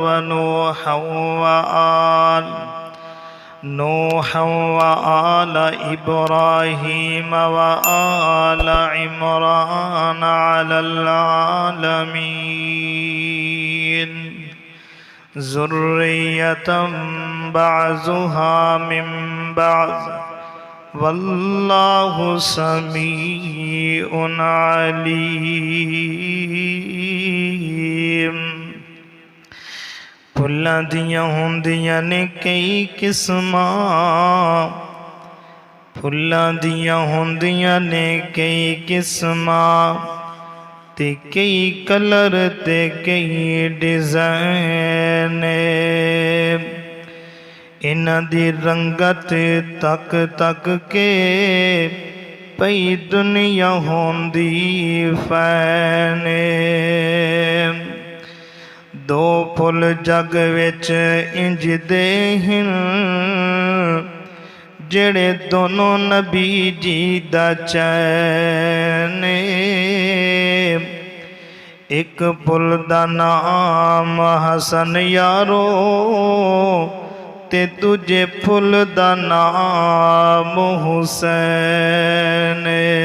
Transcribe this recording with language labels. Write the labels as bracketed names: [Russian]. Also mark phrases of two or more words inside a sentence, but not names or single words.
[Arabic] ونوحا وآل إبراهيم وآل عمران على العالمين ذرية بعضها من بعض واللہ سمیع علیم۔ [Punjabi] پھلاں دیاں ہوندیاں نے کئی قسماں، پھلاں دیاں ہوندیاں نے کئی قسماں تے کئی کلر تے کئی ڈیزائن، انہاں دی رنگت تک تک کے پئی دنیا ہوندی فین، دو پھل جگ وچ انج دے ہن جڑے دونوں نبی جی دا چین، ایک پھل دا نام حسن یارو تے تجھے پھل دا نام حسین۔